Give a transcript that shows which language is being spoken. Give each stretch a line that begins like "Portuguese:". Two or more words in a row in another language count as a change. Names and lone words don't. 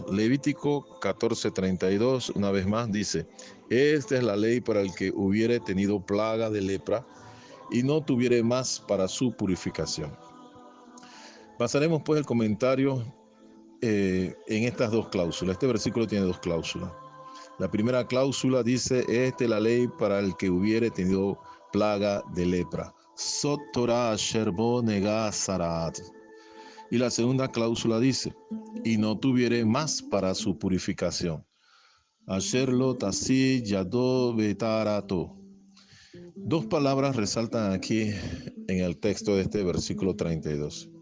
Spanish: Levítico 14:32, una vez más dice: esta es la ley para el que hubiere tenido plaga de lepra y no tuviere más para su purificación. Basaremos pues el comentario en estas dos cláusulas. Este versículo tiene dos cláusulas. La primera cláusula dice: esta es la ley para el que hubiere tenido plaga de lepra.
Hebrew: זאת תורת אשר בו נגע צרעת.
Spanish: Y la segunda cláusula dice: y no tuviere más para su purificación.
Hebrew: אשר לא תשיג ידו בטהרתו.
Spanish: Dos palabras resaltan aquí en el texto de este versículo 32.